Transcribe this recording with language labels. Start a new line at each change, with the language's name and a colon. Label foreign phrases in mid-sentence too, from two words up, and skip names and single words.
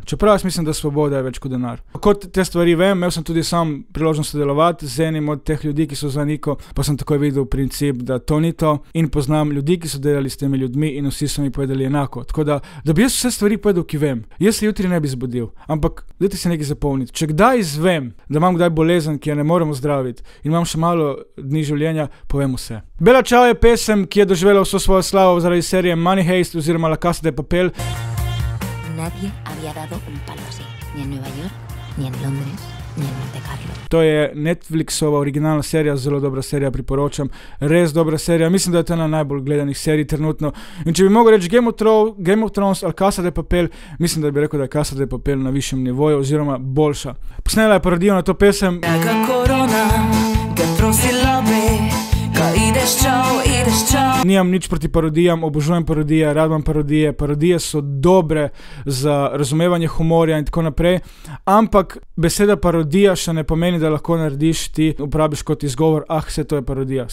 Slovenian: Čeprav jaz mislim, da svoboda je več kot denar. Kot te stvari vem, imel sem tudi sam priložnost sodelovati z enim od teh ljudi, ki so za Niko, pa sem takoj videl princip, da to ni to in poznam ljudi, ki so delali s temi ljudmi in vsi so mi povedali enako. Tako da bi jaz vse stvari povedal, ki vem. Jaz se jutri ne bi zbudil, ampak dajte si nekaj zapomniti. Če kdaj izvem, da imam kdaj bolezen, ki jo ne morem ozdraviti in imam še malo dni življenja, povem vse. Bella Ciao je pesem, ki je doživela vso svojo slavo zaradi serije Money Heist oziroma La Casa de Papel.
Spanish: Nadie había dado un palo así, ni en Nueva York, ni en Londres.
Slovenian: To je Netflixova originalna serija, zelo dobra serija, priporočam, res dobra serija, mislim, da je to ena najbolj gledanih serij trenutno. In če bi mogel reči Game of Thrones ali Casa de Papel, mislim, da bi rekel, da je Casa de Papel na višjem nivoju oziroma boljša. Posnela je parodijo na to pesem. Nimam nič proti parodijam, obožujem parodije, rad imam parodije, parodije so dobre za razumevanje humorja in tako naprej, ampak beseda parodija še ne pomeni, da lahko narediš ti, uporabiš kot izgovor, vse to je parodija.